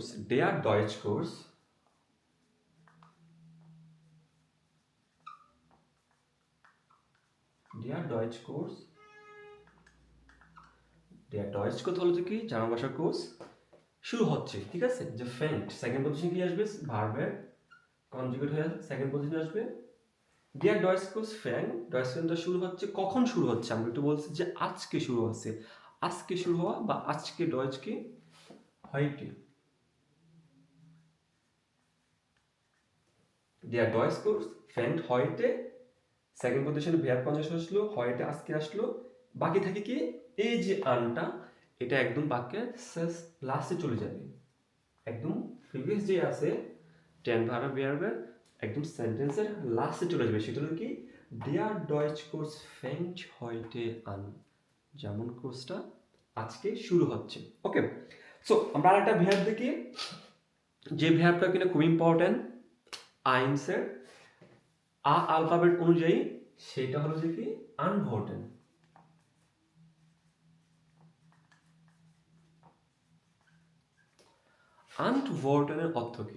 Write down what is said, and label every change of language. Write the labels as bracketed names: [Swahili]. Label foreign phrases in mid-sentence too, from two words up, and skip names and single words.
[German] Der Deutschkurs der Deutschkurs der Deutschkurs [Bangla] হলো যে কি জার্মান ভাষার কোর্স শুরু হচ্ছে, ঠিক আছে? যে ফ্যান্ট সেকেন্ড পজিশন কি আসবে? ভার্বের কনজুগেট হয়ে সেকেন্ড পজিশন আসবে। [German] der Deutschkurs [Bangla] ফ্যান্ট, ডয়েচকোর্সটা শুরু হচ্ছে, কখন শুরু হচ্ছে? আমরা একটু বলছি যে আজকে শুরু হচ্ছে, আজকে শুরু হওয়া বা আজকে ডয়েচকে heute। [German] der Deutschkurs fängt heute, [Bangla] সেকেন্ড পজিশনে ভার্ব কনজাংশন আসলো, হয়টা আজকে আসলো, বাকি থাকে কি এই যে আনটা, এটা একদম বাক্যের শেষ লাস্টে চলে যাবে, একদম প্রিভিয়াস যে আছে টেন ভার্ব ভার্বের একদম সেন্টেন্সের লাস্টে চলে যাবে। সেটা হলো কি [German] der Deutsch Kurs fängt heute an, [Bangla] যেমন কোর্সটা আজকে শুরু হচ্ছে। ওকে, সো আমরা আরেকটা ভার্ব দেখি, যে ভার্বটা কিনা খুব ইম্পর্টেন্ট আইনসের আলফাবেট অনুযায়ী, সেটা হলো যে কি আনভোর্টেন। আনভোর্টেনের অর্থ কি?